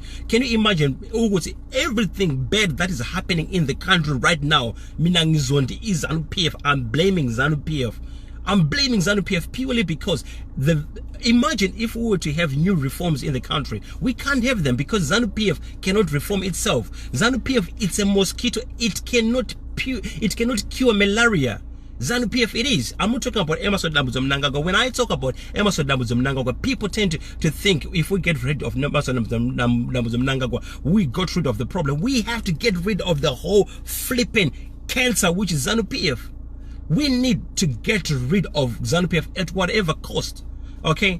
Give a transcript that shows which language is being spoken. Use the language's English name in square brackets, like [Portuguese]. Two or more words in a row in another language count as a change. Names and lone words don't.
[English] Can you imagine everything bad that is happening in the country right now? Minangizondi is ZANU-PF. I'm blaming ZANU-PF. I'm blaming ZANU-PF purely because imagine if we were to have new reforms in the country. We can't have them because ZANU-PF cannot reform itself. ZANU-PF, it's a mosquito. It cannot cure malaria. ZANU-PF it is. I'm not talking about Emmerson Dambudzo Mnangagwa. When I talk about Emmerson Dambudzo Mnangagwa, people tend to think if we get rid of Emmerson Dambudzo Mnangagwa, we got rid of the problem. We have to get rid of the whole flipping cancer, which is ZANU-PF. We need to get rid of ZANU-PF at whatever cost, okay?